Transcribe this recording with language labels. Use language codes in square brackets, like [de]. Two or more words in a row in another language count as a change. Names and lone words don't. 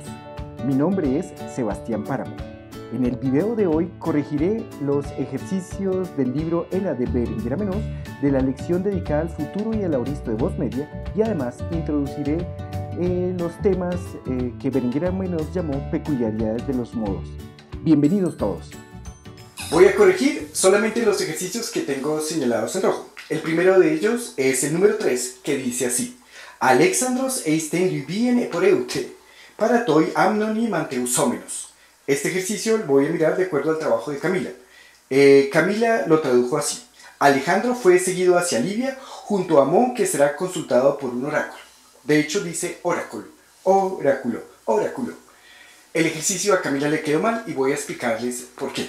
[es] Mi nombre es Sebastián Páramo. En el video de hoy corregiré los ejercicios del libro Ela de Berenguer Amenoz de la lección dedicada al futuro y al aoristo de voz media, y además introduciré los temas que Berenguer Amenoz llamó peculiaridades de los modos. Bienvenidos todos. Voy a corregir solamente los ejercicios que tengo señalados en rojo. El primero de ellos es el número 3, que dice así: [el] Ἀλέξανδρος εἰς τὴν Λιβύην ἐπορεύετο, παρὰ τὸν Ἄμμωνα μαντευσόμενος. [es] Este ejercicio lo voy a mirar de acuerdo al trabajo de Camila. Camila lo tradujo así: Alejandro fue seguido hacia Libia junto a Amón, que será consultado por un oráculo. De hecho dice oráculo, oráculo, oráculo. El ejercicio a Camila le quedó mal y voy a explicarles por qué.